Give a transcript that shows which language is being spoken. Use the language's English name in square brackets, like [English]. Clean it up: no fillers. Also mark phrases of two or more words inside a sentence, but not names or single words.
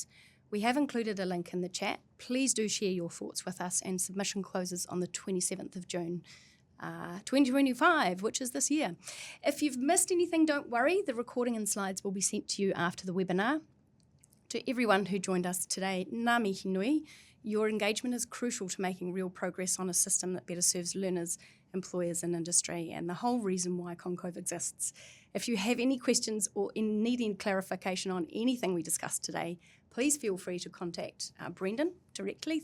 [English] We have included a link in the chat. Please do share your thoughts with us, and submission closes on the 27th of June. 2025, which is this year. If you've missed anything, don't worry. The recording and slides will be sent to you after the webinar. To everyone who joined us today, [Māori] ngā mihi nui. [English] Your engagement is crucial to making real progress on a system that better serves learners, employers and industry, and the whole reason why ConCOVE exists. If you have any questions or need any clarification on anything we discussed today, please feel free to contact Brendan directly.